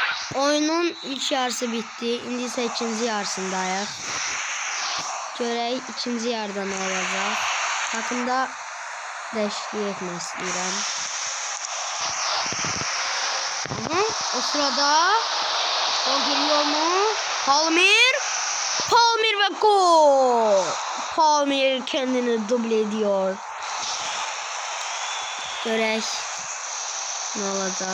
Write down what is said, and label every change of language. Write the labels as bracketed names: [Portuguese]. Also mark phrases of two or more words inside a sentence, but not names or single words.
[Turkish] Oyunun ilk yarısı bitti. [Azerbaijani] İndi isə ikinci yarısındayıq. Görək ikinci yarıda nə olacaq. Takımda dəyişiklik etmək istəyirəm. [Turkish] O sırada gol geliyor mu? Palmer ve gol. Palmer kendini duble ediyor. Görək ne olacak.